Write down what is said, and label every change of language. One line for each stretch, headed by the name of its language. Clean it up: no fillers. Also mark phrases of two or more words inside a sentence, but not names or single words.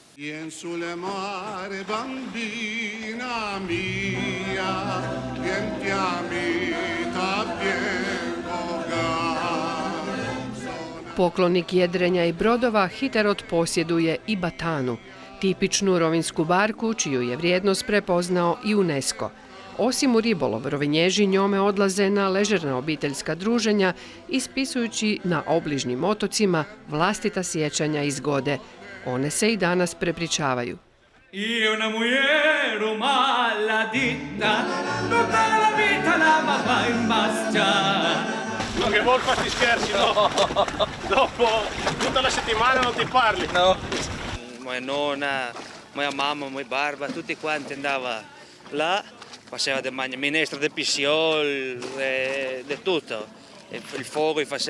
Croatian: Poklonik jedrenja i brodova, Hiterot posjeduje i batanu, tipičnu rovinjsku barku čiju je vrijednost prepoznao i UNESCO. Osim u ribolov, rovinježi njome odlaze na ležerna obiteljska druženja, ispisujući na obližnjim otocima vlastita sjećanja i zgode. One se i danas prepričavaju.
Italian: Non che vuol farti scherzi, no? Dopo tutta la settimana non ti parli. No.
Croatian: Moja nonna, moja mamma, moj barba,
Venetian: tutti quanti andava là, faceva de minestra de pisciol, de tutto, il fuoco, i faceva.